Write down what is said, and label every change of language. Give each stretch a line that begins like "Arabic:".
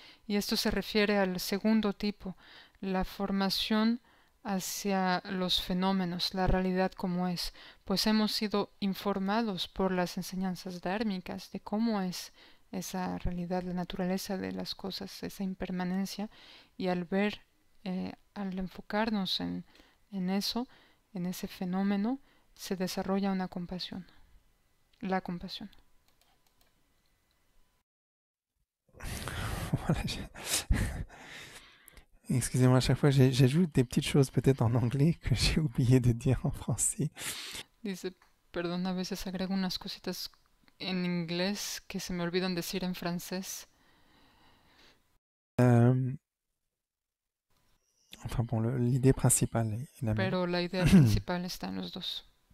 Spanish: Y esto se refiere al segundo tipo, la formación hacia los fenómenos, la realidad como es, pues hemos sido informados por las enseñanzas dármicas de cómo es esa realidad, la naturaleza de las cosas, esa impermanencia, y al ver, al enfocarnos en eso, en ese fenómeno, se desarrolla una compasión, la compasión.
French: Voilà, excusez-moi, à chaque fois j'ajoute des petites choses peut-être en anglais que j'ai oublié de dire en français.
Spanish: Dice, perdón, a veces agrego unas cositas en inglés que se me olvidan decir en francés.
French: Euh, enfin bon, l'idée principale est la même.
Spanish: Pero la idea principal está en los dos.